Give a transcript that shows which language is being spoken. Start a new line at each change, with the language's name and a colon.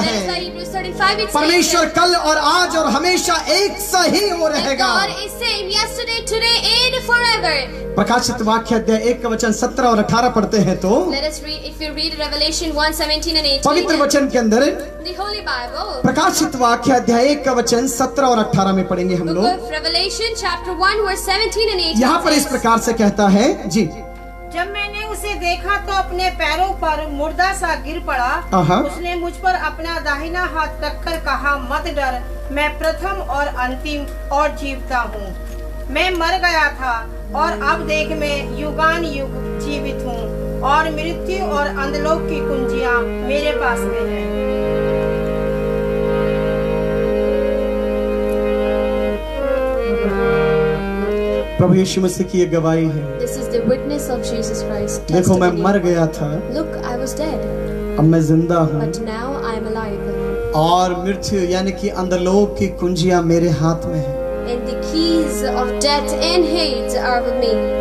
English: That is why
Hindi: है,
English: Hebrews 35 it says
Hindi: परमेश्वर कल और आज और हमेशा एक सा ही हो
English: that
Hindi: रहेगा।
English: God is same yesterday, today and forever.
Hindi: प्रकाशित वाक्य अध्याय 1 का वचन 17 और 18 पढ़ते हैं तो
English: Let us read, if you read Revelation 1:17 and
Hindi: पवित्र
English: 18,
Hindi: वचन के अंदर
English: the Holy Bible,
Hindi: प्रकाशित वाक्य अध्याय 1 का वचन 17 और 18 में पढ़ेंगे हम
English: book
Hindi: लोग।
English: of Revelation chapter 1 verse 17 and 18
Hindi: यहाँ पर इस
English: says,
Hindi: प्रकार से कहता है जी, जब मैंने उसे देखा तो अपने पैरों पर मुर्दा सा गिर पड़ा। आहा। उसने मुझ पर अपना दाहिना हाथ रखकर कहा, मत डर, मैं प्रथम और अंतिम और जीवता हूँ। मैं मर गया था और अब देख मैं युगान युग जीवित हूँ, और मृत्यु और अंधलोक की कुंजियां मेरे पास में हैं। प्रभु यीशु मसीह की ये गवाही है।
English: This is the witness of Jesus Christ.
Hindi: देखो मैं
English: testimony.
Hindi: मर गया था,
English: Look, I was dead,
Hindi: अब मैं जिंदा हूँ
English: but now I am alive.
Hindi: और मृत्यु यानी कि अंधलोक की कुंजियां मेरे हाथ में है।
English: And the keys of death and hate are with me.